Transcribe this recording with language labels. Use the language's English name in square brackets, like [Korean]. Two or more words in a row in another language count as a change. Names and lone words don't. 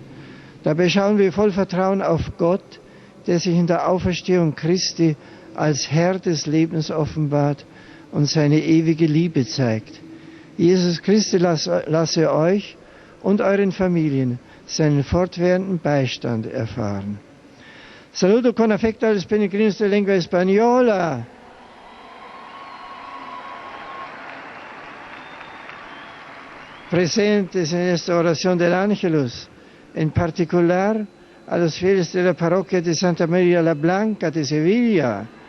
[German] Dabei schauen wir voll Vertrauen auf Gott, der sich in der Auferstehung Christi als Herr des Lebens offenbart und seine ewige Liebe zeigt. Jesus Christus lasse euch und euren Familien seinen fortwährenden Beistand erfahren. [Spanish] Saludo con afecto a los peregrinos de lengua española. Presentes en esta oración del Ángelus, en particular a los fieles de la parroquia de Santa María la Blanca de Sevilla,